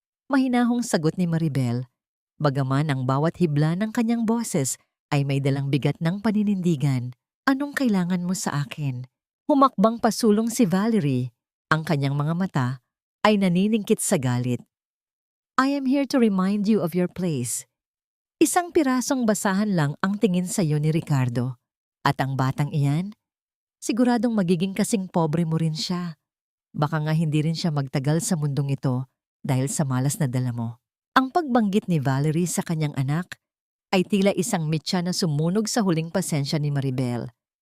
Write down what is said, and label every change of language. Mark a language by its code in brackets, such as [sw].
[tl] Mahinahong sagot ni Maribel, bagaman ang bawat hibla ng kanyang boses ay may dalang bigat ng paninindigan. Anong kailangan mo sa akin? Humakbang pasulong si Valerie. Ang kanyang mga mata ay naniningkit sa galit. [en] I am here to remind you of your place. [tl] Isang pirasong basahan lang ang tingin sa iyo ni Ricardo. At ang batang iyan, siguradong magiging kasing pobre mo rin siya. Baka nga hindi rin siya magtagal sa mundong ito dahil sa malas na dala mo. Ang pagbanggit ni Valerie sa kanyang anak ay tila isang mitya na sumunog sa huling pasensya ni Maribel.